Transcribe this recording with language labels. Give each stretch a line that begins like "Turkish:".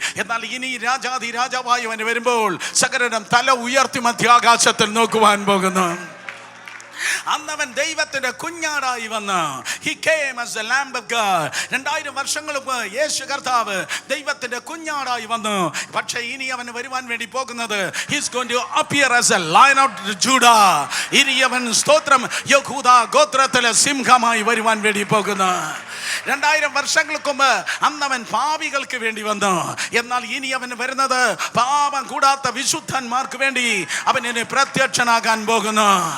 Malayalam: എന്നാൽ ഇനി രാജാവായി അവൻ വരുമ്പോൾ സകലരും തല ഉയർത്തി മധ്യാകാശത്തിൽ നോക്കുവാൻ പോകുന്നു. അന്നവൻ ദൈവത്തിന്റെ കുഞ്ഞാടായി വന്ന്
English: he came as the lamb of God.
Malayalam: 2000 വർഷങ്ങൾക്ക് മുമ്പ് യേശു കർത്താവ് ദൈവത്തിന്റെ കുഞ്ഞാടായി വന്നു. പക്ഷേ ഇനി അവൻ വരുവാൻ വേണ്ടി പോകുന്നത്
English: he is going to appear as a lion of Judah.
Malayalam: ഇനി അവൻ സ്തോത്രം യഹൂദ ഗോത്രത്തിലെ സിംഹമായി വരുവാൻ വേണ്ടി പോകുന്നു. 2000 വർഷങ്ങൾക്ക് മുമ്പ് അന്നവൻ പാപികൾക്ക് വേണ്ടി വന്നു. എന്നാൽ ഇനി അവൻ വരുന്നത് പാപം കൂടാത്ത വിശുദ്ധന്മാർക്ക് വേണ്ടി അവൻ പ്രത്യക്ഷനാകാൻ പോകുന്നു.